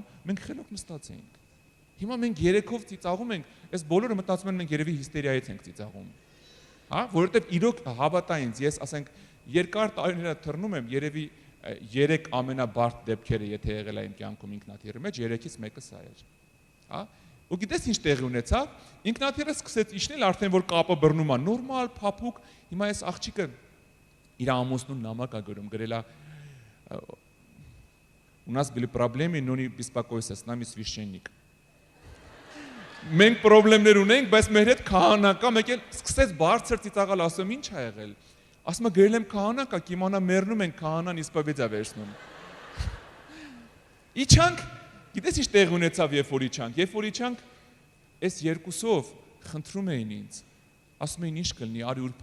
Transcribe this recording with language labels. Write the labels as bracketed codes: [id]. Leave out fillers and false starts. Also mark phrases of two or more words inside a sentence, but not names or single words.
[hy] մենք խելոք նստած էինք։ Հիմա մենք երեքով ծիծաղում ենք, այս բոլորը մտածում են մենք երևի հիստերիայից ենք ծիծաղում։ Հա, որովհետև իրոք հավատա ինձ, ես ասենք երկար տարիներ թռնում եմ, երևի 3 ամենաբարդ դեպքերը, եթե եղել է իմ կյանքում ինքնաթիռի մեջ, 3-ից մեկը սա էր։ Հա, ու գիտես ինչ տեղի ունեցավ, ինքնաթիռը սկսեց իջնել, արդեն որ կապը բռնում է, նորմալ, փափուկ, հիմա այս աղջիկը իր ամուսնուն նամակ է գրել է [ru] У нас были проблемы, но не беспокойся, с нами священник։ [hy] Մենք խնդիրներ ունենք, բայց մեր հետ քահանա կա, մեկ էլ սկսեց բարձր ծիծաղալ, ասում ինչ ա եղել։ Ասում եմ գրել եմ քահանա կա, կիմանա մեռնում են, քահանան իսպավեդա վերցնում։ Իջանք, գիտես ինչ տեղ ունեցավ, երբ որ իջանք, այս երկուսով խնդրում էին ինձ։ Ասում էին ինչ կլինի, արի ուրբաթ